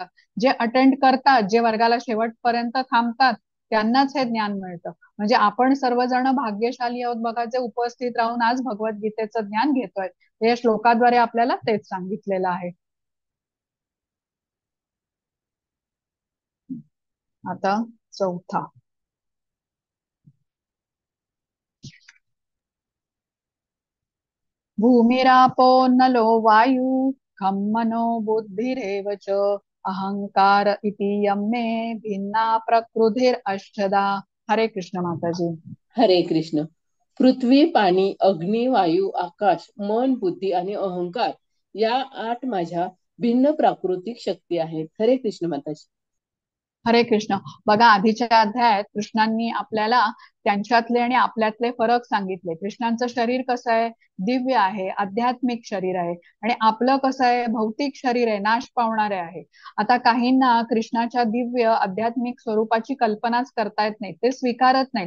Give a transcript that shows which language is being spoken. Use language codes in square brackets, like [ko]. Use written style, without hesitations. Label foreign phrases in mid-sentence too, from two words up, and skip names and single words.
[mr] जे अटेंड करतात, जे वर्गाला शेवटपर्यंत थांबतात, त्यांनाच हे ज्ञान मिळतं. म्हणजे आपण सर्वजण भाग्यशाली आहोत बघा, जे उपस्थित राहून आज भगवद्गीतेचं ज्ञान घेतोय. या श्लोकाद्वारे आपल्याला तेच सांगितलेलं आहे. आता चौथा. [sa] भूमिरापो नलो वायू खं मनो बुद्धिरेव च अहंकार इति यं मे भिन्ना प्रकृतिरष्टधा. [mr] हरे कृष्ण माताजी. हरे कृष्ण. पृथ्वी, पाणी, अग्नी, वायू, आकाश, मन, बुद्धी आणि अहंकार या 8 माझ्या भिन्न प्राकृतिक शक्ती आहेत. हरे कृष्ण माताजी. हरे कृष्ण. बघा आधीच्या अध्यायात कृष्णांनी आपल्याला त्यांच्यातले आणि आपल्यातले फरक सांगितले. कृष्णांचं शरीर कसं आहे, दिव्य आहे, आध्यात्मिक शरीर आहे. आणि आपलं कसं आहे, भौतिक शरीर आहे, नाश पावणारे आहे. आता काहींना कृष्णाच्या दिव्य आध्यात्मिक स्वरूपाची कल्पनाच करता येत नाही, ते स्वीकारत नाहीत.